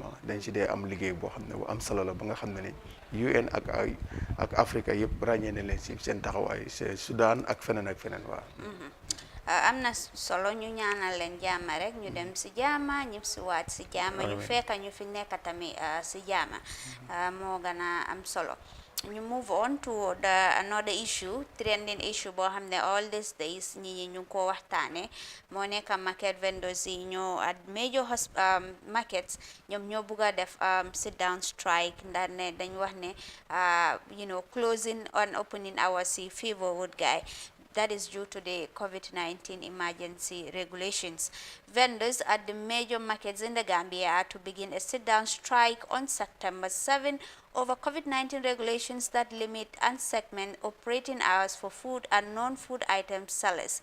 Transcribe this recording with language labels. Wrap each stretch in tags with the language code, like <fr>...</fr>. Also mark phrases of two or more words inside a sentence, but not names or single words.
<wo>dañ si dee am liggéey boo xam ne bu am solo la ba nga xam ne ni UN ak Afrique yëpp ràññee na leen si seen taxawaay c'est Sudan ak feneen waaw. am na solo ñu ñaanal leen jaama rek, ñu dem si jaama ñëpp si waat si jaama, ñu fekk ñu fi nekk tamit si jaama moo gën a am solo. ñu</wo> <en>move on to another issue, trending issue</en> <wo>boo xam ne</wo> <en>all these days</en> <wo>ñi ñu ko waxtaane moo nekk</wo> <en>market vendors</en> <wo>yi ñoo</wo> <en>at major markets</en> <wo>ñoom ñoo bugg a def</wo> <en>sit down strike</en> <wo>ndax ne dañ wax ne</wo> <en>closing and opening hours</en> <wo>si favorwood guy.</wo> <en>That is due to the COVID-19 emergency regulations. Vendors at the major markets in the Gambia are to begin a sit-down strike on September 7 over COVID-19 regulations that limit and segment operating hours for food and non-food item sellers.</en>